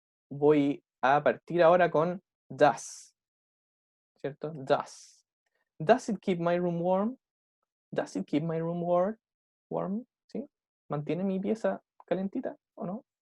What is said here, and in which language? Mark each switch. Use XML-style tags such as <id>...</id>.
<es>Voy a partir ahora con does, ¿cierto?</es> <en>Does. Does it keep my room warm? Does it keep my room warm?</en> <es>¿Sí? ¿Mantiene mi pieza calentita o no?</es>